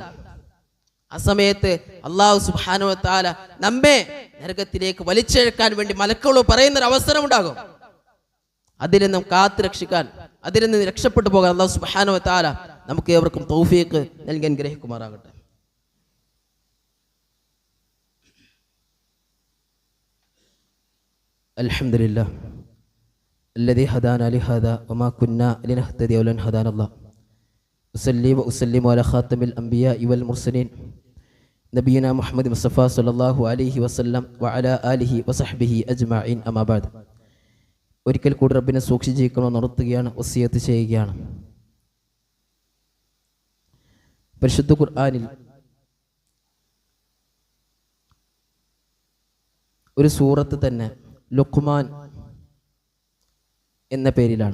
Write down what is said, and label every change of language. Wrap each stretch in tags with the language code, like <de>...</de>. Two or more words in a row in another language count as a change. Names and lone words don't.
<ml>ആ സമയത്ത് അല്ലാഹു</ml> <ar>سبحانه وتعالى</ar> <ml>നമ്മെ നരകത്തിലേക്ക് വലിച്ചെഴുക്കാൻ വേണ്ടി മലക്കുകൾ പറയുന്ന ഒരു അവസരം ഉണ്ടാകും. അതിൽ നിന്നും കാത്തു രക്ഷിക്കാൻ, അതിൽ നിന്ന് രക്ഷപ്പെട്ടു പോകാൻ അല്ലാഹു</ml> <ar>سبحانه وتعالى</ar> <ml>നമുക്ക് ഏവർക്കും തൗഫീഖ് നൽകി അനുഗ്രഹിക്കുമാറാകട്ടെ.</ml> <ar>അൽഹംദുലില്ലാഹ് الذي هدانا لهذا وما كنا لنهتدي لولا أن هدانا الله أصلي وأسلم على خاتم الأنبياء والمرسلين نبينا محمد مصطفى صلى الله عليه وسلم وعلى آله وصحبه أجمعين أما بعد.</ar> <ml>ഒരിക്കൽ കൂടി റബ്ബിനെ സൂക്ഷിച്ച് ജീവിക്കണമെന്ന് ഉണർത്തുകയാണ്, വസിയത്ത് ചെയ്യുകയാണ്. പരിശുദ്ധ ഖുർആനിൽ ഒരു സൂറത്ത് തന്നെ ലുഖ്മാൻ എന്ന പേരിലാണ്.</ml>